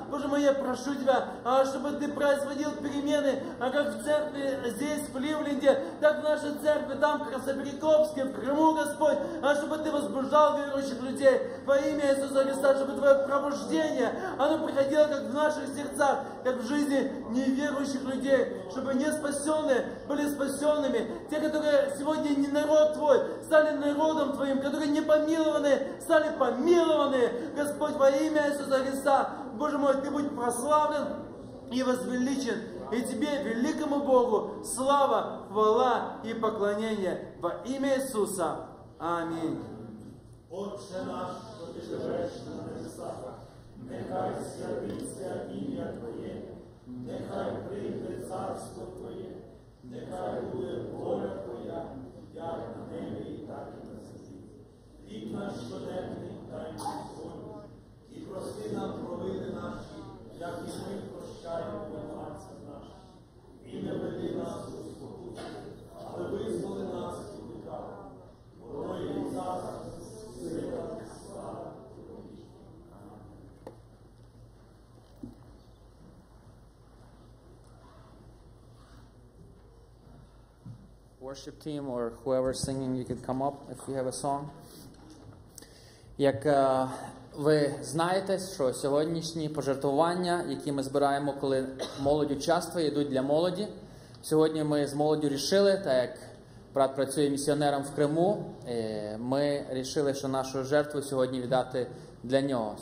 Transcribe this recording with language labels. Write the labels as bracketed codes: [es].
[ru] Боже мой, я прошу Тебя, чтобы Ты производил перемены, как в церкви здесь, в Ливленде, так в нашей церкви, там, в Красноперекопске, в Крыму, Господь, чтобы Ты возбуждал верующих людей во имя Иисуса Христа, чтобы Твое пробуждение, оно приходило как в наших сердцах, как в жизни неверующих людей, чтобы не спасенные были спасенными, те, которые сегодня не народ Твой, стали народом Твоим, которые не помилованы, стали помилованы, Господь, во имя Иисуса Христа. Боже мой, Ты будь прославлен и возвеличен, и Тебе, великому Богу, слава, хвала и поклонение во имя Иисуса. Аминь. [uk] Отче наш, що ти живеш на небесах, нехай святиться ім'я Твоє, нехай прийде царство Твоє, нехай буде воля Твоя, як на небі, так і на землі. Хліб наш щоденний дай нам сьогодні, і [en] worship team or whoever's singing, you could come up if you have a song. [uk] Як ви знаєте, що сьогоднішні пожертвування, які ми збираємо, коли молодь участвує, йдуть для молоді. Сьогодні ми з молоддю рішили, так як брат працює місіонером в Криму, ми рішили, що нашу жертву сьогодні віддати для нього.